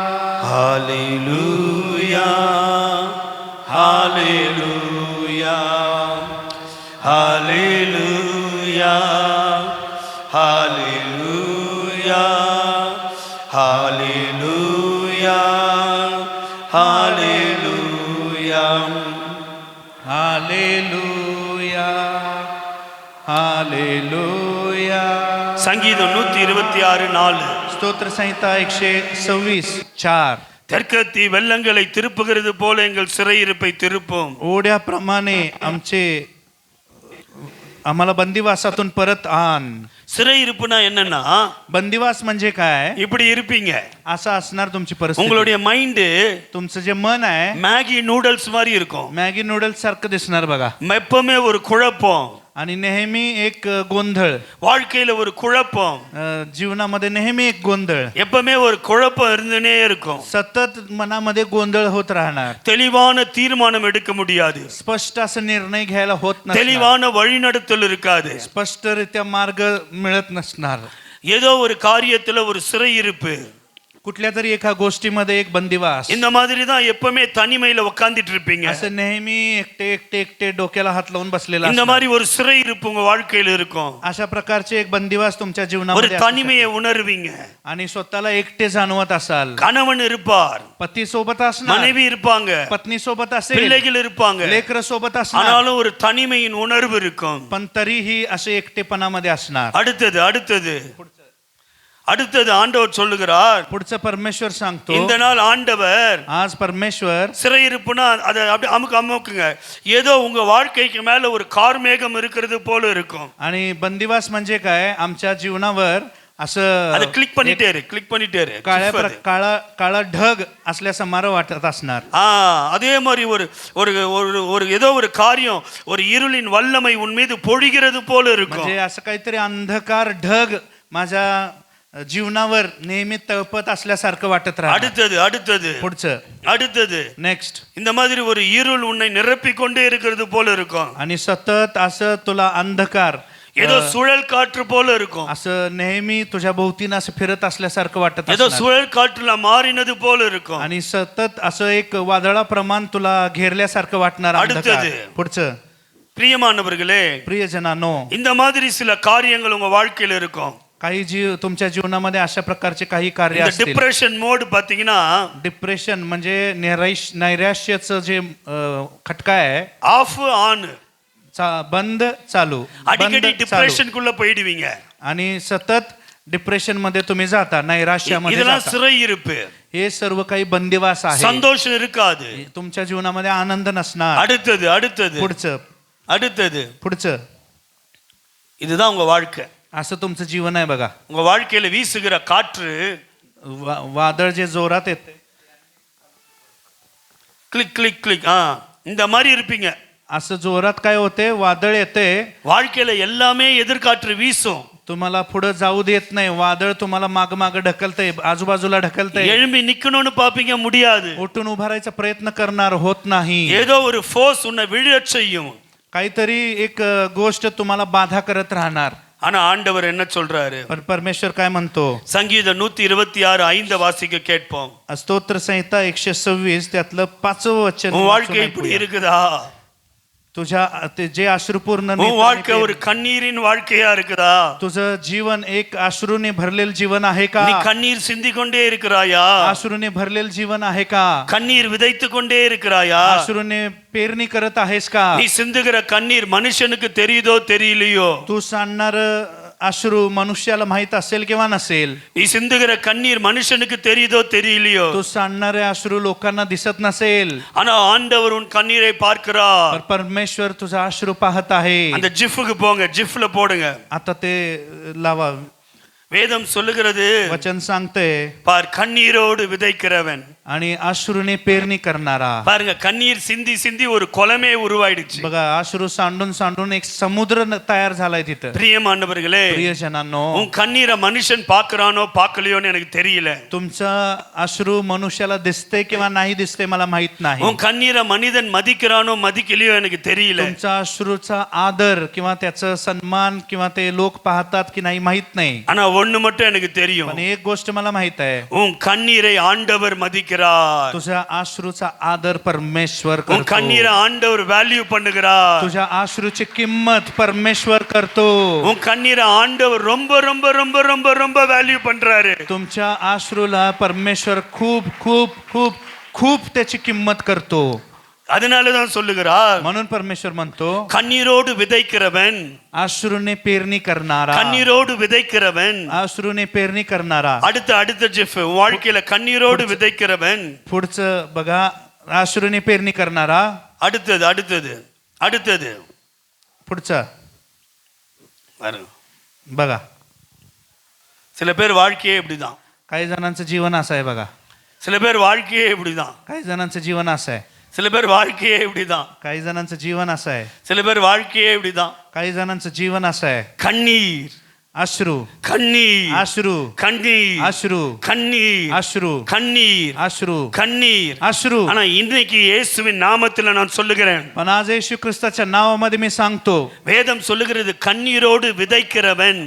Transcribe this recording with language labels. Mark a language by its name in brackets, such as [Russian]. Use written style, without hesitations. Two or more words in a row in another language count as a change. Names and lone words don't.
[Marathi] हालेलुया हालेलुया हालेलुया हालेलुया हालेलुया हालेलुया हालेलुया हालेलुया [Tamil] சங்கீதம் 126:4 [Marathi] स्तोत्र संहिता 126:4 [Tamil] தெற்கத்தி வெள்ளங்களை திருப்புகிறது போல எங்கள் சிறையிருப்பை திருப்பும் [Marathi] ओढ्याप्रमाणे आम्हाला बंदिवासातून परत आण. [Tamil] சிறையிருப்புனா என்னன்னா [Marathi] बंदिवास म्हणजे काय? [Tamil] இப்படி இருப்பீங்க, [Marathi] असं असणार तुमची परिस्थिती. [Tamil] உங்களுடைய மைண்ட் [Marathi] तुमचं जे मन आहे [Tamil] மேகி நூडल्स மாதிரி இருக்கும், [Marathi] मॅगी नूडल्स सारखं दिसणार बघा. [Tamil] எப்பவுமே ஒரு குழப்பம், [Marathi] आणि नेहमी एक गोंधळ, [Tamil] வாழ்க்கையில ஒரு குழப்பம், [Marathi] जीवनामध्ये नेहमी एक गोंधळ, [Tamil] எப்பவுமே ஒரு குழப்பம் இருந்துனே இருக்கும். [Marathi] सतत मनामध्ये गोंधळ होत राहणार. [Tamil] தெளிவான தீர்மானம் எடுக்க முடியாது, [Marathi] स्पष्ट असं निर्णय घ्यायला होत नसणार. [Tamil] தெளிவான வழிநடத்தல் இருக்காது, [Marathi] स्पष्टरित्या मार्ग मिळत नसणार. [Tamil] ஏதோ ஒரு காரியத்துல ஒரு சிறையிருப்பு, [Marathi] कुठल्या तरी एका गोष्टीमध्ये एक बंदिवास. [Tamil] இந்த மாதிரி தான் எப்பவுமே தனிமையில உட்கார்ந்துட்டு இருப்பீங்க. [Marathi] असं नेहमी एकटे एकटे एकटे डोक्याला हात लावून बसलेला [Tamil] இந்த [Marathi] असणार. [Tamil] மாதிரி ஒரு சிறையிருப்பு உங்க வாழ்க்கையில இருக்கும். [Marathi] अशा प्रकारचे एक बंदिवास तुमच्या [Tamil] ஒரு [Marathi] जीवनामध्ये असू [Tamil] தனிமையை [Marathi] शकते. [Tamil] உணர்வீங்க. [Marathi] आणि स्वतःला एकटे जाणवत असाल. [Tamil] கணவன் இருப்பார், [Marathi] पती सोबत असणार, [Tamil] மனைவி இருப்பாங்க, [Marathi] पत्नी सोबत असेल, [Tamil] பிள்ளைகள் இருப்பாங்க, [Marathi] लेकर सोबत असणार, [Tamil] ஆனாலும் ஒரு தனிமையின் உணர்வு இருக்கும். [Marathi] पण तरीही असे एकटेपणामध्ये असणार. [Tamil] அடுத்தது அடுத்தது அடுத்தது ஆண்டவர் சொல்லுகிறார், [Marathi] पुढचं परमेश्वर सांगतो, [Tamil] இந்த நாள் ஆண்டவர் [Marathi] आज परमेश्वर [Tamil] சிறையிருப்புனா அதை அப்படி அமுக்குங்க, ஏதோ உங்க வாழ்க்கைக்கு மேல ஒரு கார்மேகம் இருக்கிறது போல இருக்கும். [Marathi] आणि बंदिवास म्हणजे काय? आमच्या जीवनावर असं [Tamil] அதை கிளிக் பண்ணிட்டே இரு, கிளிக் பண்ணிட்டே இரு. [Marathi] काळा ढग असल्यासारखं वाटत असणार. [Tamil] அதே மாதிரி ஒரு ஒரு ஒரு ஏதோ ஒரு காரியம், ஒரு இருளின் வல்லமை உன் மீது பொழிகிறது போல இருக்கும். [Marathi] म्हणजे असं काहीतरी अंधकार ढग माझ्या जीवनावर नेहमी तळपत असल्यासारखं वाटत राहतं. [Tamil] அடுத்தது அடுத்தது [Marathi] पुढचं [Tamil] அடுத்தது [Marathi] नेक्स्ट. [Tamil] இந்த மாதிரி ஒரு இருள் உன்னை நிரப்பிக் கொண்டே இருக்கிறது போல இருக்கும். [Marathi] आणि सतत असं तुला अंधकार, [Tamil] ஏதோ சுழல் காற்று போல இருக்கும், [Marathi] असं नेहमी तुझ्या भोवतीनं असं फिरत असल्यासारखं वाटत [Tamil] ஏதோ [Marathi] असणार. [Tamil] சுழல் காற்றுல மாறினது போல இருக்கும். [Marathi] आणि सतत असं एक वादळाप्रमाण तुला घेरल्यासारखं वाटणार अंधकार. [Tamil] அடுத்தது. [Marathi] पुढचं. [Tamil] பிரியமானவர்களே, [Marathi] प्रियजनांनो, [Tamil] இந்த மாதிரி சில காரியங்கள் உங்க வாழ்க்கையில இருக்கும். [Marathi] काही तुमच्या जीवनामध्ये अशा प्रकारचे काही कार्य [Tamil] இந்த [Marathi] असतील. [English] depression mode [Tamil] பாத்தீங்கன்னா [Marathi] डिप्रेशन म्हणजे नैराश्याचं जे खटका आहे, [English] off on, [Marathi] बंद चालू, [Tamil] அடிக்கடி [Marathi] बंद चालू. [Tamil] டிப்ரெஷனுக்குள்ள போயிடுவீங்க. [Marathi] आणि सतत डिप्रेशन मध्ये तुम्ही जाता, नैराश्यामध्ये [Tamil] இதெல்லாம் [Marathi] जाता. [Tamil] சிறையிருப்பு. [Marathi] हे सर्व काही बंदिवास आहे. [Tamil] சந்தோஷம் இருக்காது. [Marathi] तुमच्या जीवनामध्ये आनंद नसणार. [Tamil] அடுத்தது அடுத்தது [Marathi] पुढचं [Tamil] அடுத்தது [Marathi] पुढचं. [Tamil] இதுதான் உங்க வாழ்க்கை. [Marathi] असं तुमचं जीवन आहे बघा. [Tamil] உங்க வாழ்க்கையில வீசுகிற காற்று [Marathi] वादळ जे जोरात येते, [Tamil] கிளிக் கிளிக் கிளிக் இந்த மாதிரி இருப்பீங்க. [Marathi] असं जोरात काय होते, वादळ येते, [Tamil] வாழ்க்கையில எல்லாமே எதிர்காற்று வீசும். [Marathi] तुम्हाला पुढे जाऊ देत नाही, वादळ तुम्हाला माग माग ढकलतंय, आजूबाजूला ढकलतंय, [Tamil] எழும்பி நிக்கணும்னு பாப்பீங்க, முடியாது. [Marathi] उठून उभारायचा प्रयत्न करणार, होत नाही. [Tamil] ஏதோ ஒரு ஃபோர்ஸ் உன்னை விழச் செய்யும். [Marathi] काहीतरी एक गोष्ट तुम्हाला बाधा करत राहणार. [Tamil] ஆனா ஆண்டவர் என்ன சொல்றாரு? [Marathi] पण परमेश्वर काय म्हणतो? [Tamil] சங்கீதம் 126:5 வாசிக்க கேட்போம். [Marathi] स्तोत्र संहिता 126 त्यातलं 5वं वचन [Tamil] உன் வாழ்க்கை [Marathi] वाचून [Tamil] இப்படி [Marathi] ऐकूया. [Tamil] இருக்குதா? [Marathi] तुझ्या ते जे अश्रुपूर्ण [Tamil] உன் [Marathi] नेत्राने [Tamil] வாழ்க்கை ஒரு கண்ணீரின் வாழ்க்கையா இருக்குதா? [Marathi] तुझं जीवन एक अश्रूने भरलेलं जीवन आहे का? [Tamil] நீ கண்ணீர் சிந்திக் கொண்டே இருக்கிறாயா? [Marathi] अश्रूने भरलेलं जीवन आहे का? [Tamil] கண்ணீர் விதைத்துக் கொண்டே இருக்கிறாயா? [Marathi] अश्रूने पेरणी करत आहेस का? [Tamil] நீ சிந்துகிற கண்ணீர் மனுஷனுக்கு தெரியுதோ தெரியலையோ? [Marathi] तू सांडणार अश्रू मनुष्याला माहित असेल किंवा नसेल, [Tamil] நீ சிந்துகிற கண்ணீர் மனுஷனுக்கு தெரியுதோ தெரியலையோ? [Marathi] तू सांडणारे अश्रू लोकांना दिसत नसेल, [Tamil] ஆனா ஆண்டவர் உன் கண்ணீரை பார்க்கிறார். [Marathi] पण परमेश्वर तुझा अश्रू पाहत आहे. [Tamil] அந்த ஜிஃப்க்கு போங்க, ஜிஃப்ல போடுங்க. [Marathi] आता ते लावा. [Tamil] வேதம் சொல்லுகிறது, [Marathi] वचन सांगते, [Tamil] பார் கண்ணீரோடு விதைக்கிறவன். [Marathi] आणि अश्रूने पेरणी करणारा. [Tamil] பாருங்க, கண்ணீர் சிந்தி சிந்தி ஒரு குளமே உருவாயிடுச்சு. [Marathi] बघा, अश्रू सांडून सांडून एक समुद्र तयार झालाय तिथं. [Tamil] பிரியமானவர்களே, [Marathi] प्रियजनांनो, [Tamil] உன் கண்ணீரை மனுஷன் பார்க்கறானோ பார்க்கலையோன்னு எனக்கு தெரியல. [Marathi] तुमचा अश्रू मनुष्याला दिसते किंवा नाही दिसते मला माहित नाही. [Tamil] உன் கண்ணீரை மனிதன் மதிக்கிறானோ மதிக்கலையோ எனக்கு தெரியல. [Marathi] तुमचा अश्रूचा आदर किंवा त्याचा सन्मान किंवा ते लोक पाहतात की नाही माहित नाही. [Tamil] ஆனா ஒண்ணு மட்டும் எனக்கு தெரியும், [Marathi] पण एक गोष्ट मला माहित आहे, [Tamil] உன் கண்ணீரை ஆண்டவர் மதிக்கிறார். [Marathi] तुझ्या अश्रूचा आदर परमेश्वर [Tamil] உன் [Marathi] करतो. [Tamil] கண்ணீரை ஆண்டவர் வேல்யூ பண்ணுகிறார். [Marathi] तुझ्या अश्रूची किंमत परमेश्वर करतो. [Tamil] உன் கண்ணீரை ஆண்டவர் ரொம்ப ரொம்ப ரொம்ப ரொம்ப ரொம்ப வேல்யூ பண்றாரு. [Marathi] तुमच्या अश्रूला परमेश्वर खूप खूप खूप खूप त्याची किंमत करतो. [Tamil] அதனாலதான் சொல்லுகிறார், [Marathi] म्हणून परमेश्वर म्हणतो, [Tamil] கண்ணீரோடு விதைக்கிறவன், [Marathi] अश्रूने पेरणी करणारा, [Tamil] கண்ணீரோடு விதைக்கிறவன். [Marathi] अश्रूने पेरणी करणारा. [Tamil] அடுத்த ஜெஃப், வாழ்க்கையில கண்ணீரோடு விதைக்கிறவன். [Marathi] पुढचं बघा, अश्रूने पेरणी करणारा. [Tamil] அடுத்தது அடுத்தது அடுத்தது [Marathi] पुढचं [Tamil] வரும். [Marathi] बघा, [Tamil] சில பேர் வாழ்க்கையே இப்படிதான். [Marathi] काही जणांचं जीवन असं आहे. बघा, [Tamil] சில பேர் வாழ்க்கையே இப்படிதான். [Marathi] काही जणांचं जीवन असं आहे. [Tamil] சில பேர் வாழ்க்கையே இப்படிதான். [Marathi] काही जणांचं जीवन असं आहे. [Tamil] சில பேர் வாழ்க்கையே இப்படிதான். [Marathi] काही जणांचं जीवन असं आहे. [Tamil] கண்ணீர், [Marathi] अश्रू, [Tamil] கண்ணீர், [Marathi] अश्रू, [Tamil] கண்ணீர், [Marathi] अश्रू, [Tamil] கண்ணீர், [Marathi] अश्रू, [Tamil] கண்ணீர், [Marathi] अश्रू, [Tamil] கண்ணீர். [Marathi] अश्रू. [Tamil] ஆனா இன்னைக்கு இயேசுவின் நாமத்தில் நான் சொல்லுகிறேன், [Marathi] पण आज येशू ख्रिस्ताच्या नावामध्ये मी सांगतो, [Tamil] வேதம் சொல்லுகிறது கண்ணீரோடு விதைக்கிறவன்.